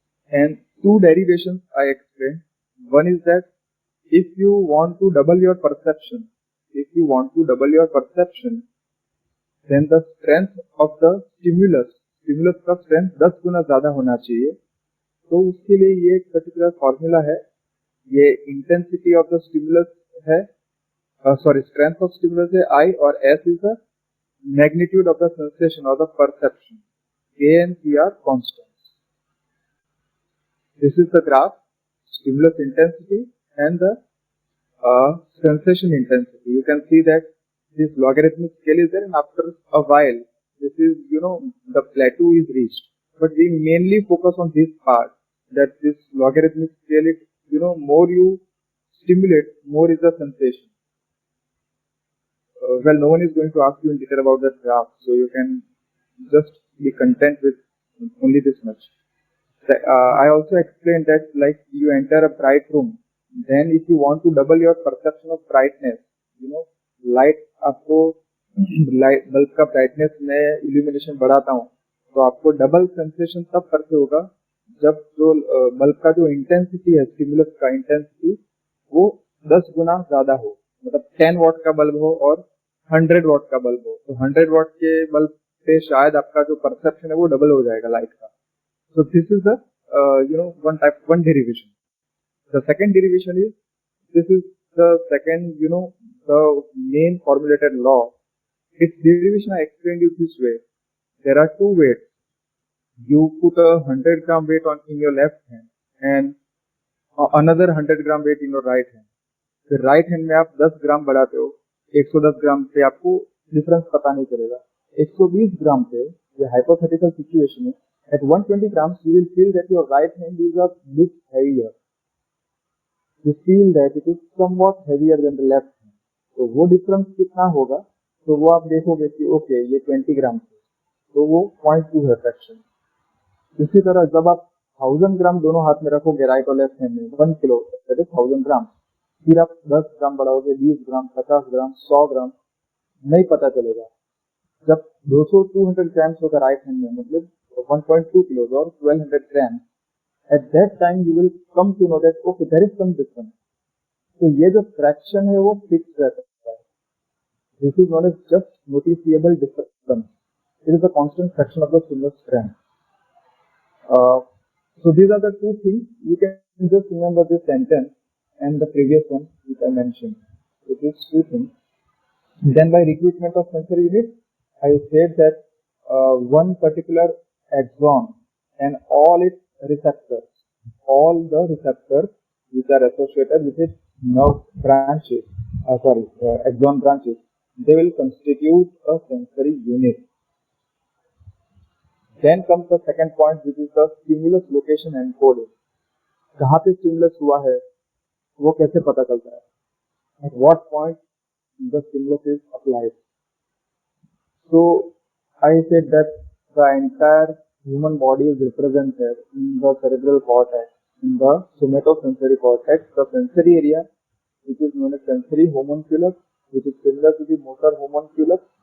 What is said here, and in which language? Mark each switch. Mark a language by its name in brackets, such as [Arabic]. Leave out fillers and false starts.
[English] And two derivations I explained. One is that if you want to double your perception, then the strength of the stimulus [Hindi] का strength 10 गुना ज्यादा होना चाहिए. तो उसके लिए ये एक particular formula है. ये intensity of the stimulus है, strength of stimulus है I, और S is the magnitude of the sensation or the perception. [English] K and P are constants. This is the graph, stimulus intensity and the sensation intensity. You can see that this logarithmic scale is there, and after a while, this is, the plateau is reached. But we mainly focus on this part, that this logarithmic scale is, more you stimulate, more is the sensation. Well, no one is going to ask you in detail about that graph, so you can just be content with only this much. I also explained that, like, you enter a bright room, then if you want to double your perception of brightness, [Hindi] light आपको bulb का brightness में illumination बढ़ाता हूँ, तो आपको double sensation तब करते होगा जब जो बल्ब का जो इंटेंसिटी है, स्टिमुलस का इंटेंसिटी, वो 10 गुना ज्यादा हो, मतलब 10 वॉट का बल्ब हो और 100 वॉट का बल्ब हो, तो 100 वॉट के बल्ब से शायद आपका जो परसेप्शन है वो डबल हो जाएगा लाइट का. [English] So this is the one derivation. The second derivation is, this is the second, the main formulated law. Its derivation I explained you this way. There are two weights. You put a 100-gram weight in your left hand and another 100-gram weight in your right hand. [Hindi] फिर right hand में आप 10 ग्राम बढ़ाते हो, 110 ग्राम से आपको difference पता नहीं चलेगा. 120 ग्राम पे, ये हाइपोथेटिकल सिचुएशन है, [English] at 120 grams you will feel that your right hand is a bit heavier. You feel that it is somewhat heavier than the left hand. [Hindi] तो वो डिफरेंस कितना होगा, तो वो आप देखोगे कि ओके ये 20 ग्राम है, तो वो 0.2 है फ्रैक्शन. इसी तरह जब आप 1000 ग्राम दोनों हाथ में रखोगे राइट और लेफ्ट हैंड में, 1 किलो दैट इज 1000 ग्राम, फिर आप 10 ग्राम बढ़ाओगे, 20 ग्राम, 50 ग्राम, 100 ग्राम, नहीं पता चलेगा. जब 200 ग्राम्स होगा राइट हैंड में, मतलब [English] 1.2 kilos or 1200 grams, at that time you will come to know that okay there is some difference. [Hindi] तो ये जो फ्रैक्शन है वो फिक्स रहता है. [English] This is known as just noticeable difference. It is the constant fraction of the single strand. So these are the two things. You can just remember this sentence and the previous one which I mentioned. So these two things. Then by recruitment of sensory unit, I said that one particular axon and all its receptors, all the receptors which are associated with its nerve branches, axon branches, they will constitute a sensory unit. Then comes the second point, which is the stimulus location encoding. [Hindi] कहाँ पे stimulus हुआ है, वो कैसे पता चलता है? [English] At what point the stimulus is applied? So I said that the entire human body is represented in the cerebral cortex, in the somatosensory cortex, the sensory area, which is known as sensory homunculus, which is similar to the motor homunculus.